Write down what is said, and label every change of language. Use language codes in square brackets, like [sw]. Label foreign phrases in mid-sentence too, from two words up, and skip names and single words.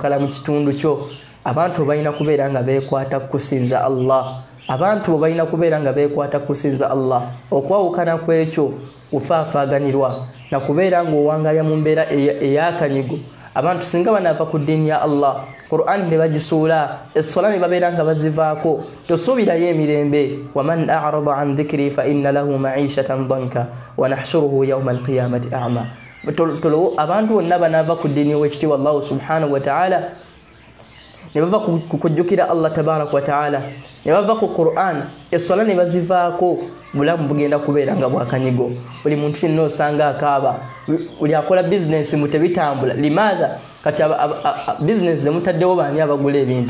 [lg] mu kitundu kyo abantu balina kubeera nga beekwata kusinza Allah abantu balina kubeera nga beekwata kusinza Allah okwawukana kw'ekyo kufaafaaganirwa na kubeera ng'owangalya mu mbeera ey'akanyigo abantu singa banaava ku ddiini ya Allah Qur'an ne bagisuula essola ne babeera nga bazivaako tosuubirayo emirembe [ar] ومن أعرض عن ذكري فإن له معيشة ضنكا ونحشره يوم القيامة أعمى [lg] abantu bonna banaava ku ddiini y'owekitiibwa Allah [ar] سبحانه وتعالى [lg] ne bava kukujjukira Allah [ar] تبارك وتعالى [lg] ne bava ku Qur'an essola ne bazivaako bulamu bugenda kubeera nga bwakanyigo buli muntu yenna osanga akaaba buli akola bizinensi mutebitambula limaadha kati bizinensi zemutaddewo baani abagula ebintu